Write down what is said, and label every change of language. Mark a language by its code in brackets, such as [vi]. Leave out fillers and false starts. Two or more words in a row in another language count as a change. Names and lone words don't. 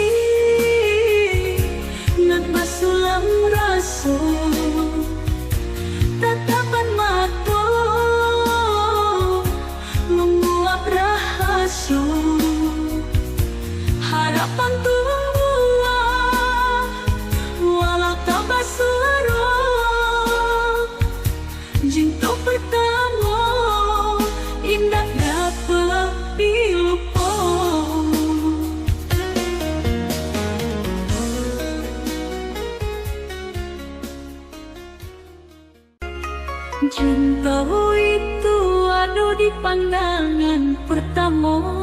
[min] nan basulam rasa [id] tatapan mata menguap rahasia harapan tua walau tak basuaro jinto pertama indah dapat dilupa cinta itu ada di pandangan pertama.